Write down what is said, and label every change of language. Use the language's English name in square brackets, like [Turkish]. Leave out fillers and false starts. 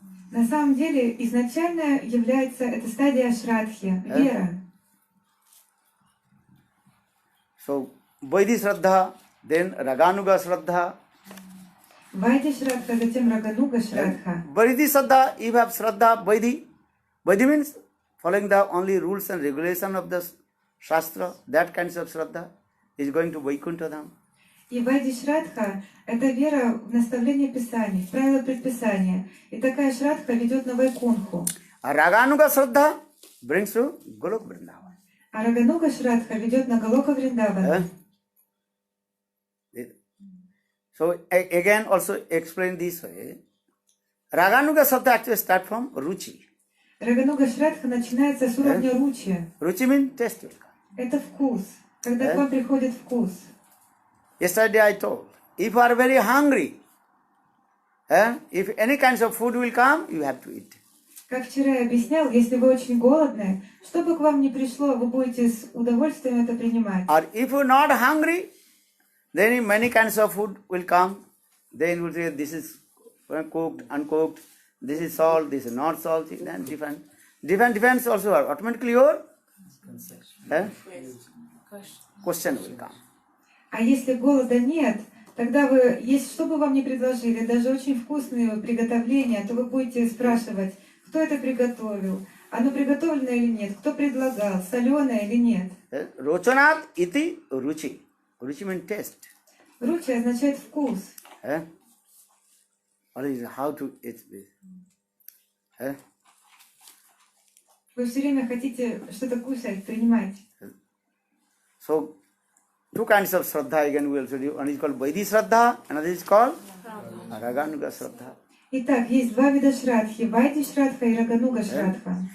[Russian] На самом деле, изначально является эта стадия Шрадхи, вера. [English] So, Vaidhi Sraddha, then Raganuga Sraddha. [Russian] Вайди Шрадха, затем Рагануга Шрадха. [English] Vaidhi Sraddha, if you have Sraddha, Vaidhi. Vaidhi means following the only rules and regulation of the Shastra. That kinds of Sraddha is going to Vaikuntha Dham. [Russian] И Вайди Шрадха – это вера в наставление Писаний, в правила предписания. И такая Шрадха ведет на Вайкунху. [English] Raganuga Sraddha brings to Golok Vrindavan. [Russian] А Рагануга Шрадха ведет на Галока Вриндавана. [English] So again also explain this way. Raganuga Sraddha actually start from Ruchi. [Russian] Рагануга Шрадха начинается с уровня ручи. [English] Ruchi means taste. [Russian] Это вкус. Когда к вам приходит вкус. [English] Yesterday I told, if you are very hungry, if any kinds of food will come, you have to eat. [Russian] Как вчера я объяснял, если вы очень голодны, что бы к вам ни пришло, вы будете с удовольствием это принимать. [English] Or if you are not hungry, then many kinds of food will come. Then you will say this is cooked, uncooked, this is salt, this is not salt, and different also are automatically your question will come. [Russian] А если голода нет, тогда вы, если что бы вам ни предложили, даже очень вкусные приготовления, то вы будете спрашивать, кто это приготовил, оно приготовлено или нет, кто предлагал, соленое или нет. [Sanskrit] Rochanat iti ruchi. [English] Ruchi means taste. [Russian] Ручи означает вкус. [English] Or is how to eat this. [Russian] Вы все время хотите что-то кушать, принимать. [English] So, two kinds of Sraddha again we also do. One is called Vaidhi Sraddha, another is called Raganuga Sraddha. [Russian] Итак, есть два вида Шрадхи, Вайди Шрадха и Рагануга Шрадха.